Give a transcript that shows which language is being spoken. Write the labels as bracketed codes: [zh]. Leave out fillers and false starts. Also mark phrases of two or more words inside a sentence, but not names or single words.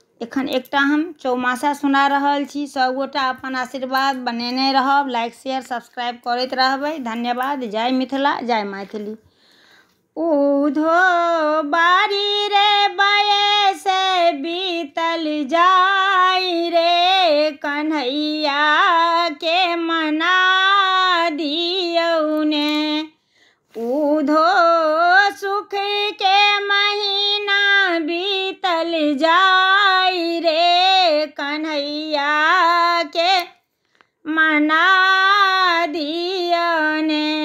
[mai] एखन एकटा हम चौमासा सुना रहल छी। सब गोटा अपन आशीर्वाद बनेने रहब, [en] like share subscribe [mai] करैत रहबै। धन्यवाद। जय मिथिला, जय मैथिली। उधो बारी रे बये से बीतल जाई रे, कन्हैया के मना दियौ ने। उधो सुख के महीना बीतल जाई रे, कन्हैया के मना दियौ ने।